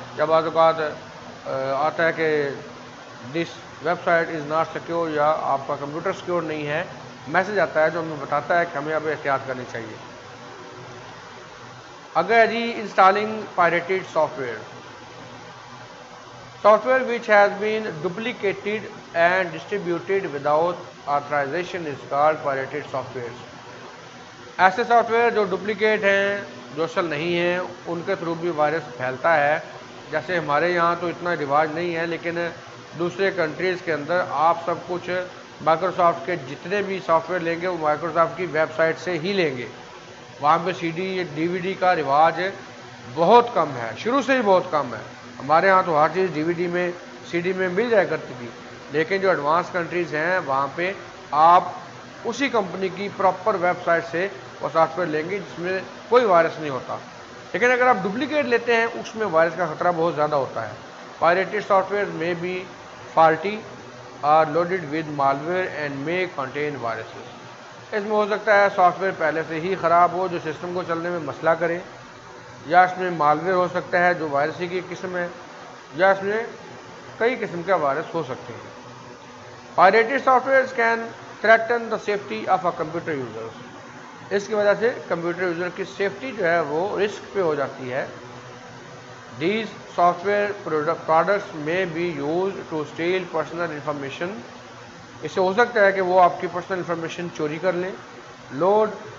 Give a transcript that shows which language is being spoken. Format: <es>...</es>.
<ur>جب بعض اوقات آتا ہے کہ</ur> <en>this website is not secure</en> <ur>یا آپ کا کمپیوٹر سیکیور نہیں ہے، میسج آتا ہے جو ہمیں بتاتا ہے کہ ہمیں اب احتیاط کرنی چاہیے.</ur> <en>اگر جی installing pirated software which has been duplicated and distributed without authorization is called pirated software.</en> <ur>ایسے سافٹ ویئر جو ڈپلیکیٹ ہیں، جو اصل نہیں ہیں، ان کے تھرو بھی وائرس پھیلتا ہے. جیسے ہمارے یہاں تو اتنا رواج نہیں ہے لیکن دوسرے کنٹریز کے اندر آپ سب کچھ مائکروسافٹ کے جتنے بھی سافٹ ویئر لیں گے وہ مائکروسافٹ کی ویب سائٹ سے ہی لیں گے. وہاں پہ سی ڈی ڈی وی ڈی کا رواج بہت کم ہے، شروع سے ہی بہت کم ہے. ہمارے ہاں تو ہر چیز ڈی وی ڈی میں سی ڈی میں مل جایا کرتی تھی، لیکن جو ایڈوانس کنٹریز ہیں وہاں پہ آپ اسی کمپنی کی پراپر ویب سائٹ سے وہ سافٹ ویئر لیں گے جس میں کوئی وائرس نہیں ہوتا. لیکن اگر آپ ڈپلیکیٹ لیتے ہیں اس میں وائرس کا خطرہ بہت زیادہ ہوتا ہے.</ur> <en>Pirated software میں بھی faulty are loaded with malware and may contain viruses.</en> <ur>اس میں ہو سکتا ہے سافٹ ویئر پہلے سے ہی خراب ہو جو سسٹم کو چلنے میں مسئلہ کرے، یا اس میں مالویئر ہو سکتا ہے جو وائرس کی قسم ہے، یا اس میں کئی قسم کے وائرس ہو سکتے ہیں.</ur> <en>Pirated software can threaten the safety of a computer user.</en> <ur>اس کی وجہ سے کمپیوٹر یوزر کی سیفٹی جو ہے وہ رسک پہ ہو جاتی ہے.</ur> <en>These software products may be used to steal personal information.</en> <ur>اس سے ہو سکتا ہے کہ وہ آپ کی پرسنل انفارمیشن چوری کر لیں. Load</ur>